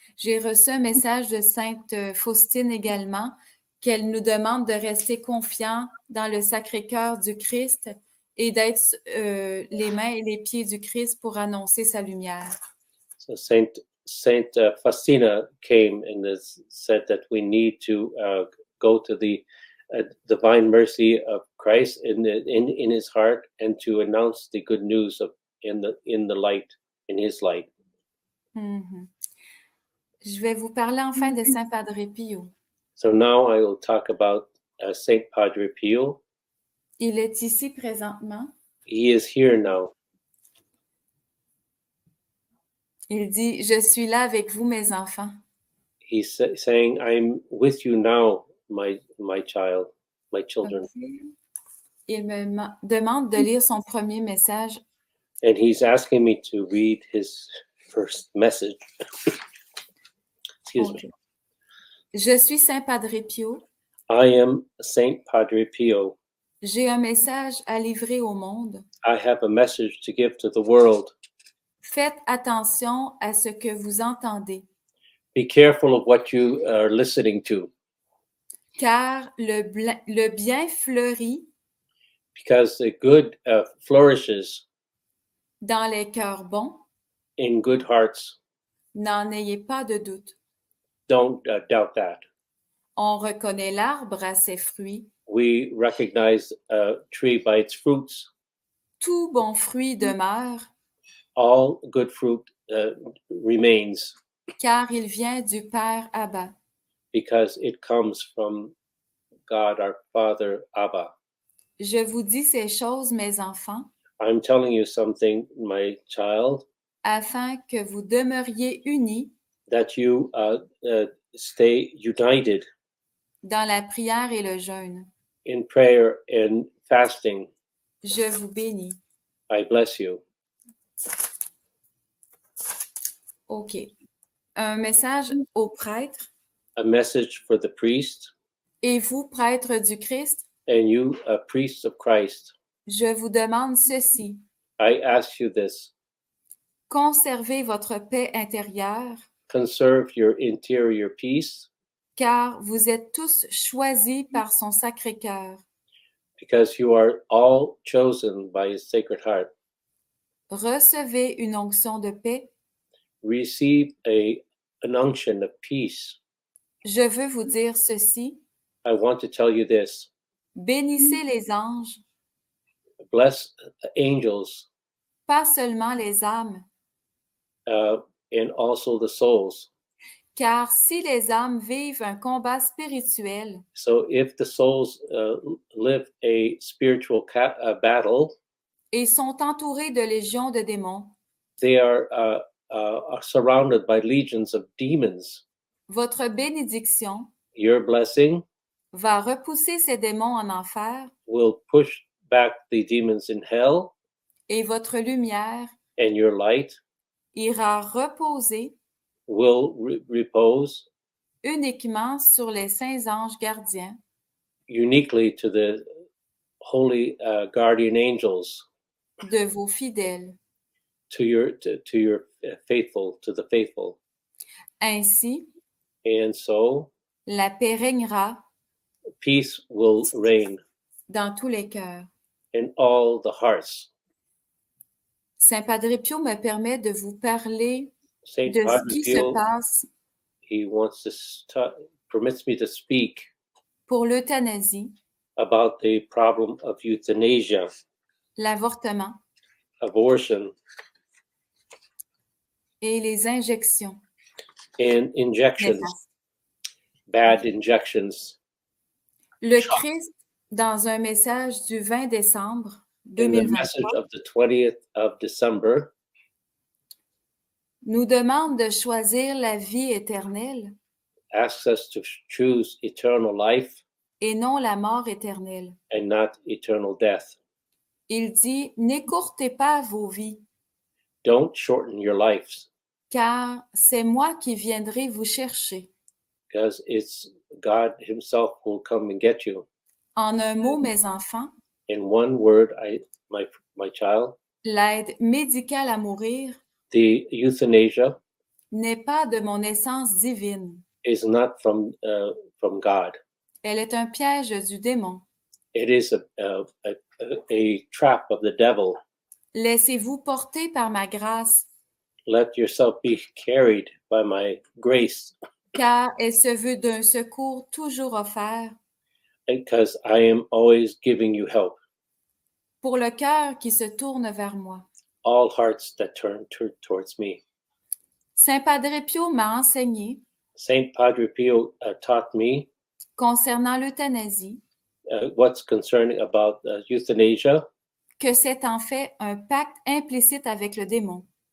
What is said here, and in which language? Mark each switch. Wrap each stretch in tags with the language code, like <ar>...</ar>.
<fr>J'ai reçu un message de Sainte Faustine également, qu'elle nous demande de rester confiants dans le Sacré-Cœur du Christ et d'être les mains et les pieds du Christ pour annoncer sa lumière.</fr> <en>So Saint Faustina came and said that we need to go to the divine mercy of Christ in his heart and to announce the good news of in the light, in his light. Mm-hmm.</en> <fr>Je vais vous parler enfin de Saint Padre Pio.</fr> <en>So now I will talk about Saint Padre Pio.</en> <fr>Il est ici présentement.</fr> <en>He is here now.</en> <fr>Il dit, je suis là avec vous, mes enfants.</fr> <en>He's saying, I'm with you now, my child, my children. Okay.</en> <fr>Il me demande de lire son premier message.</fr> <en>And he's asking me to read his first message. Excuse me.</en> <fr>Je suis Saint Padre Pio.</fr> <en>I am Saint Padre Pio.</en> <fr>J'ai un message à livrer au monde.</fr> <en>I have a message to give to the world.</en> <fr>Faites attention à ce que vous entendez,</fr> <en>Be careful of what you are listening to,</en> <fr>car le bien fleurit</fr> <en>because the good flourishes</en> <fr>dans les cœurs bons.</fr> <en>in good hearts.</en> <fr>N'en ayez pas de doute.</fr> <en>Don't doubt that.</en> <fr>On reconnaît l'arbre à ses fruits.</fr> <en>We recognize a tree by its fruits.</en> <fr>Tout bon fruit demeure,</fr> <en>All good fruit remains</en> <fr>car il vient du Père Abba.</fr> <en>because it comes from God, our Father, Abba.</en> <fr>Je vous dis ces choses, mes enfants,</fr> <en>I'm telling you something, my child,</en> <fr>afin que vous demeuriez unis</fr> <en>that you stay united</en> <fr>dans la prière et le jeûne.</fr> <en>in prayer and fasting.</en> <fr>Je vous bénis.</fr> <en>I bless you.</en> <fr>OK. Un message aux prêtres.</fr> <en>A message for the priest,</en> <fr>Et vous, prêtres du Christ,</fr> <en>and you, priests of Christ,</en> <fr>je vous demande ceci.</fr> <en>I ask you this.</en> <fr>Conservez votre paix intérieure,</fr> <en>Conserve your interior peace,</en> <fr>car vous êtes tous choisis par son Sacré-Cœur.</fr> <en>because you are all chosen by his Sacred Heart.</en> <fr>Recevez une onction de paix.</fr> <en>Receive an unction of peace.</en> <fr>Je veux vous dire ceci.</fr> <en>I want to tell you this.</en> <fr>Bénissez les anges,</fr> <en>Bless angels</en> <fr>pas seulement les âmes,</fr> <en>and also the souls.</en> <fr>car si les âmes vivent un combat spirituel,</fr> <en>So if the souls live a spiritual battle,</en> <fr>et sont entourées de légions de démons,</fr> <en>they are surrounded by legions of demons.</en> <fr>votre bénédiction</fr> <en>Your blessing</en> <fr>va repousser ces démons en enfer,</fr> <en>will push back the demons in hell,</en> <fr>et votre lumière</fr> <en>and your light</en> <fr>ira reposer</fr> <en>will repose</en> <fr>uniquement sur les saints anges gardiens</fr> <en>uniquely to the holy guardian angels,</en> <fr>de vos fidèles.</fr> <en>to your faithful, to the faithful.</en> <fr>Ainsi,</fr> <en>And so</en> <fr>la paix régnera</fr> <en>peace will reign</en> <fr>dans tous les cœurs.</fr> <en>in all the hearts.</en> <fr>Saint Padre Pio me permet de vous parler</fr> <en>Saint</en> <fr>de ce</fr> <en>Padre</en> <fr>qui se</fr> <en>Pio,</en> <fr>passe</fr> <en>he wants to permits me to speak</en> <fr>pour l'euthanasie,</fr> <en>about the problem of euthanasia,</en> <fr>l'avortement</fr> <en>abortion,</en> <fr>et les injections.</fr> <en>and injections, bad injections.</en> <fr>Le Christ, dans un message du 20 décembre</fr> <en>In the message</en> <fr>2023,</fr> <en>of the 20th of December,</en> <fr>nous demande de choisir la vie éternelle</fr> <en>asks us to choose eternal life</en> <fr>et non la mort éternelle.</fr> <en>and not eternal death.</en> <fr>Il dit, n'écourtez pas vos vies,</fr> <en>Don't shorten your lives,</en> <fr>car c'est moi qui viendrai vous chercher.</fr> <en>because it's God himself who will come and get you.</en> <fr>En un mot, mes enfants,</fr> <en>In one word, my child,</en> <fr>l'aide médicale à mourir</fr> <en>the euthanasia</en> <fr>n'est pas de mon essence divine.</fr> <en>is not from God.</en> <fr>Elle est un piège du démon.</fr> <en>It is a trap of the devil.</en> <fr>Laissez-vous porter par ma grâce,</fr> <en>Let yourself be carried by my grace,</en> <fr>car elle se veut d'un secours toujours offert</fr> <en>because I am always giving you help.</en> <fr>pour le cœur qui se tourne vers moi.</fr> <en>All hearts that turn towards me.</en> <fr>Saint Padre Pio m'a enseigné</fr> <en>Saint Padre Pio taught me</en> <fr>concernant l'euthanasie</fr> <en>what's concerning about euthanasia,</en> <fr>que c'est en fait un pacte implicite avec le démon.</fr>